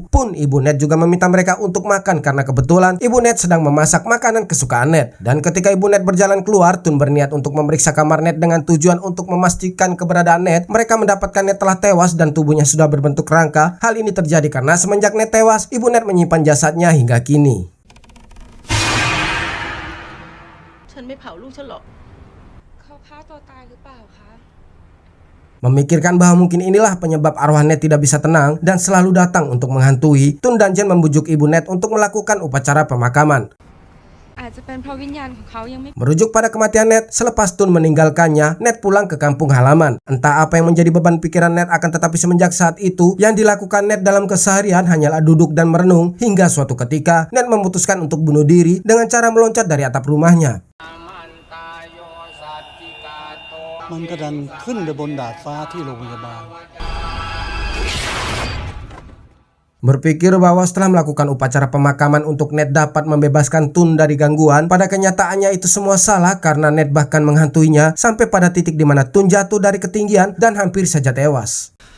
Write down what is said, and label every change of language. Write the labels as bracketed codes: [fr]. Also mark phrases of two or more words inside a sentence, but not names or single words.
[id] Pun ibu Ned juga meminta mereka untuk makan karena kebetulan ibu Ned sedang memasak makanan kesukaan Ned. Dan ketika ibu Ned berjalan keluar, Tun berniat untuk memeriksa kamar Ned dengan tujuan untuk memastikan keberadaan Ned. Mereka mendapatkan Ned telah tewas dan tubuhnya sudah berbentuk rangka. Hal ini terjadi karena semenjak Ned tewas, ibu Ned menyimpan jasadnya hingga kini. [th] ฉันไม่เผาลูกฉันหรอกเขาฆ่าตัวตายหรือเปล่าคะ [id] Memikirkan bahwa mungkin inilah penyebab arwah Ned tidak bisa tenang dan selalu datang untuk menghantui, Tun dan Jen membujuk ibu Ned untuk melakukan upacara pemakaman. [th] อาจจะเป็นเพราะวิญญาณของเขายังไม่ [id] Merujuk pada kematian Ned, selepas Tun meninggalkannya, Ned pulang ke kampung halaman. Entah apa yang menjadi beban pikiran Ned, akan tetapi semenjak saat itu, yang dilakukan Ned dalam keseharian hanyalah duduk dan merenung, hingga suatu ketika Ned memutuskan untuk bunuh diri dengan cara meloncat dari atap rumahnya. [th] มันก็ดันขึ้นไปบนดาดฟ้าที่โรงพยาบาล [id] Berpikir bahwa setelah melakukan upacara pemakaman untuk Ned dapat membebaskan Tun dari gangguan, pada kenyataannya itu semua salah karena Ned bahkan menghantuinya sampai pada titik di mana Tun jatuh dari ketinggian dan hampir saja tewas.